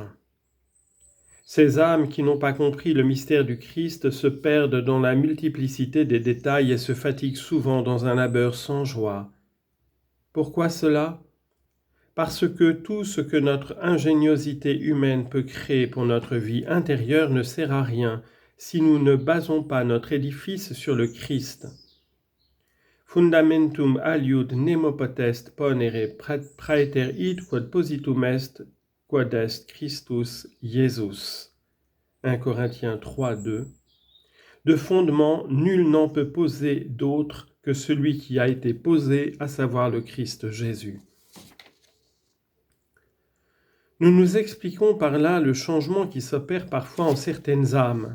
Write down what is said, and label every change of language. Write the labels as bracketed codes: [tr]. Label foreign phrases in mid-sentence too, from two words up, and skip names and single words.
[fr] Ces âmes qui n'ont pas compris le mystère du Christ se perdent dans la multiplicité des détails et se fatiguent souvent dans un labeur sans joie. Pourquoi cela ? Parce que tout ce que notre ingéniosité humaine peut créer pour notre vie intérieure ne sert à rien si nous ne basons pas notre édifice sur le Christ. [la] Fundamentum aliud nemo potest ponere praeter id quod positum est, quod est Christus Jesus. [fr] 1 Corinthiens 3, 2. De fondement, nul n'en peut poser d'autre que celui qui a été posé, à savoir le Christ Jésus. Nous nous expliquons par là le changement qui s'opère parfois en certaines âmes.